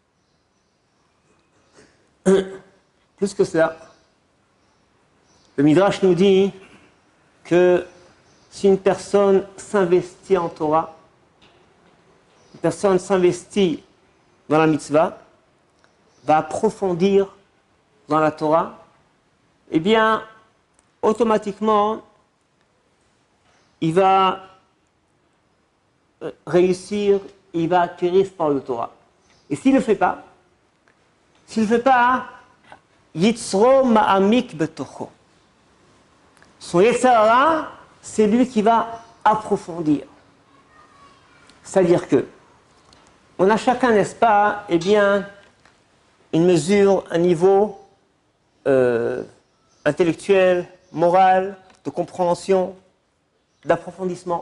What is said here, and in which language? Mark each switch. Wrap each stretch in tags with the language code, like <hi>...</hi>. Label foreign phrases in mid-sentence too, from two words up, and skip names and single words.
<fr>Plus que cela, le Midrash nous dit que si une personne s'investit en Torah, une personne s'investit dans la mitzvah, va approfondir dans la Torah, eh bien, automatiquement, il va réussir, il va acquérir ce parole de Torah. Et s'il ne le fait pas,</fr> <he>יצרו מעמיק בתוכו.</he> <fr>Son Yetzirah, c'est lui qui va approfondir. C'est-à-dire que, on a chacun, n'est-ce pas, eh bien, une mesure, un niveau intellectuel, moral, de compréhension, d'approfondissement.</fr>